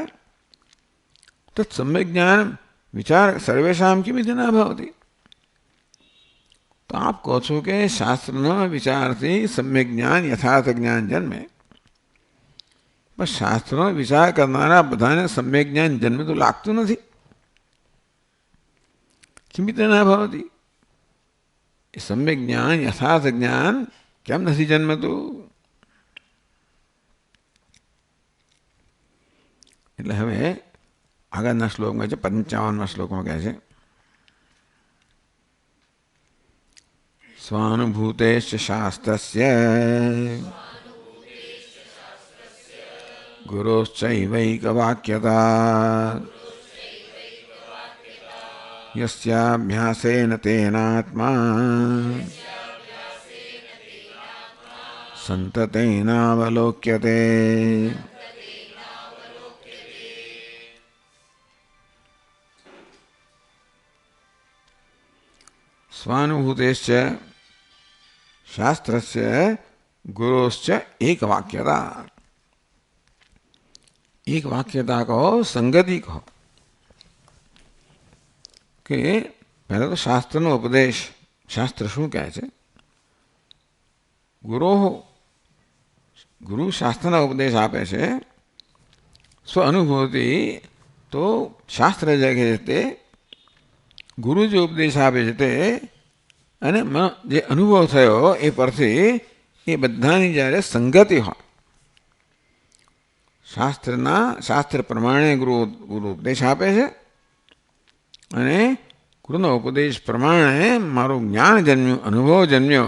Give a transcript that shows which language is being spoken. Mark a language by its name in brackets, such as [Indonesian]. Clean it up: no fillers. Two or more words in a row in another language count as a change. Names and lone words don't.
[Sanskrit] તો सम्यक ज्ञान विचार सर्वेशाम किमिति न भवती. [Gujarati] તો આપ કહો છો કે શાસ્ત્રના વિચારથી સમ્યક જ્ઞાન યથાર્થ જ્ઞાન જન્મે, પણ શાસ્ત્રનો વિચાર કરનારા બધાને સમ્યક જ્ઞાન જન્મે તો લાગતું નથી. [Sanskrit] किमिति न भवति? [Gujarati] સમ્યક જ્ઞાન, યથાર્થ જ્ઞાન કેમ નથી જન્મતું? એટલે હવે આગળના શ્લોકમાં છે 55મા શ્લોકમાં કહે છે [Sanskrit] स्वानुभूतेश्च शास्त्रस्य गुरोश्चैवैकवाक्यता यस्याभ्यासेन तेनात्मा संततेनावलोक्यते. स्वानुभूतेश्च शास्त्रस्य गुरोश्च एक वाक्यता. [Gujarati] એક વાક્યતા કહો, સંગતિ કહો કે પહેલા તો शास्त्रનો ઉપદેશ. શાસ્ત્ર શું કહે છે? ગુરુ શાસ્ત્રના ઉપદેશ આપે છે. સ્વ અનુભૂતિ તો શાસ્ત્ર જે કહે છે તે, ગુરુ જે ઉપદેશ આપે છે તે, અને જે અનુભવ થયો એ પરથી એ બધાની જ્યારે સંગતિ હોય, શાસ્ત્ર પ્રમાણે ગુરુ ઉપદેશ આપે છે અને ગુરુનો ઉપદેશ પ્રમાણે મારું જ્ઞાન જન્મ્યું, અનુભવ જન્મ્યો.